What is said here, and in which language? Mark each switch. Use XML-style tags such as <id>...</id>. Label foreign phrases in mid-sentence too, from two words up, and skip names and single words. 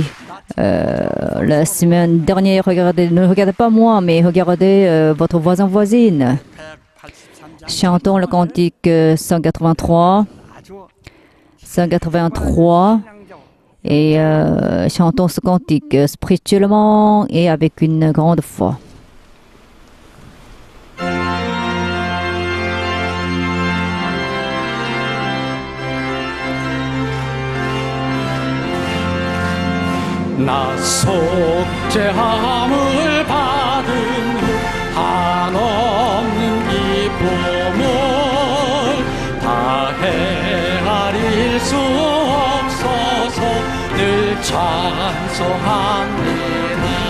<fr>La semaine dernière, ne regardez pas moi, mais regardez votre voisin-voisine. Chantons le cantique 183 et chantons ce cantique spirituellement et avec une grande foi.</fr> <ko>나 속죄함을 받은 후 한없는 기쁨을 다 헤아릴 수 없어서 늘 찬송합니다.</ko>